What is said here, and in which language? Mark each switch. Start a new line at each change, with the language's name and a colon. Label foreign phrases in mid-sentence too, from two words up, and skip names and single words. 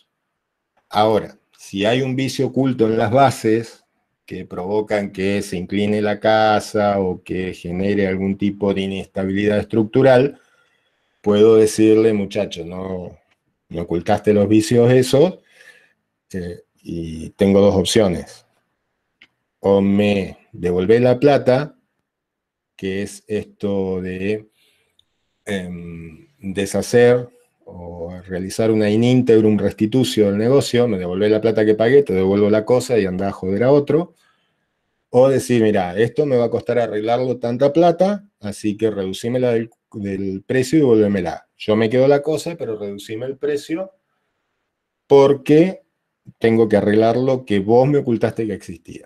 Spanish: Ahora, si hay un vicio oculto en las bases que provocan que se incline la casa o que genere algún tipo de inestabilidad estructural, puedo decirle, muchacho, no me ocultaste los vicios esos, y tengo dos opciones. O me devolvés la plata, que es esto de deshacer o realizar una
Latin: in integrum restitucio
Spanish: del negocio, me devolvés la plata que pagué, te devuelvo la cosa y andá a joder a otro. O decir, mira, esto me va a costar arreglarlo tanta plata, así que reducímela del precio y devuélvemela. Yo me quedo la cosa, pero reducime el precio porque tengo que arreglar lo que vos me ocultaste que existía.